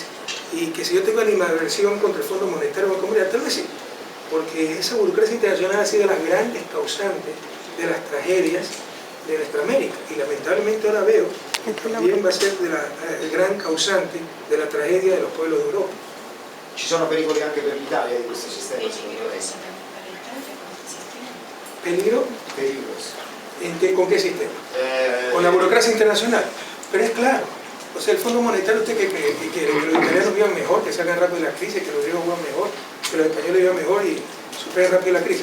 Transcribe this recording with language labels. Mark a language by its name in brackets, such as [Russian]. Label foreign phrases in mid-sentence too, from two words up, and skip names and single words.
[Spanish] Y que si yo tengo animadversión contra el Fondo Monetario Banco Mundial, tal vez sí, porque esa burocracia internacional ha sido las grandes causantes de las tragedias de nuestra América, y lamentablemente ahora veo que también va a ser el gran causante de la tragedia de los pueblos de Europa. [Italian] Ci sono pericoli anche per l'Italia di questo sistema, secondo lei? [Spanish] ¿Peligro? Periclos. ¿Con qué sistema? Con la burocracia internacional. Pero es claro, o sea, el Fondo Monetario, ¿usted qué cree? ¿Que los italianos vivan mejor, que salgan rápido de la crisis, que los griegos vivan mejor, que los españoles vivan mejor y superen rápido la crisis?